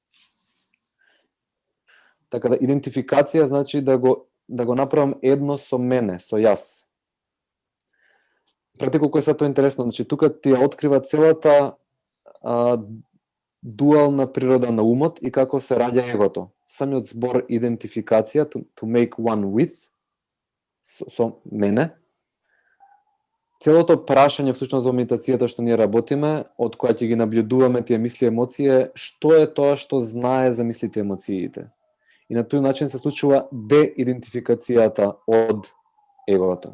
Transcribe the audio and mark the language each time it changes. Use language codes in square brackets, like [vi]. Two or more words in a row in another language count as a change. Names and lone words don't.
[mk] Така да идентификација значи да го направам едно со мене, со јас. Прати колку е тоа интересно, значи тука ти ја открива целата дуална природа на умот и како се раѓа егото. Самиот збор идентификација, [en] to make one with, [mk] со мене. Целото прашање всушност во медитацијата што ние работиме, од која ќе ги наблюдуваме тие мисли и емоции, што е тоа што знае за мислите и емоциите. И на тој начин се случува деидентификацијата од егото.